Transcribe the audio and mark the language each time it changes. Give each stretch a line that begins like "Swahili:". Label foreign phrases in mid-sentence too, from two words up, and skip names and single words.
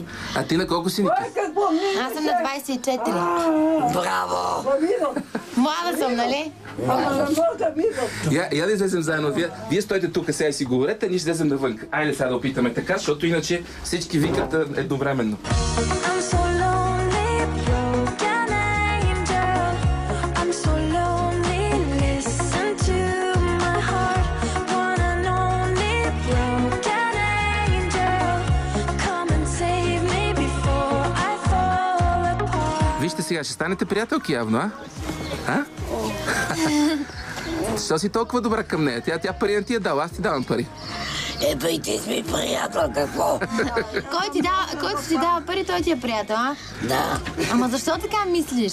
Bulgarian: а ти на колко си, Ники? Аз съм на 24. Браво. Млада съм, нали? Я да излезем заедно. Вие стойте тук, сега и си говорете, а ние ще излезем навън. Айде сега да опитаме така, защото иначе всички викат едновременно.
English: I'm so lonely, broken angel. I'm so lonely, listen to my heart. One and only broken angel. Come and save me before I fall apart.
Bulgarian: Вижте сега, ще станете приятелки явно, а? А? Защо си толкова добра към нея? Тя пари не ти е дала, аз ти давам пари. Ето и ти си приятел, какво? Който ти дава пари, той ти е приятел, а? Да. Ама защо така мислиш?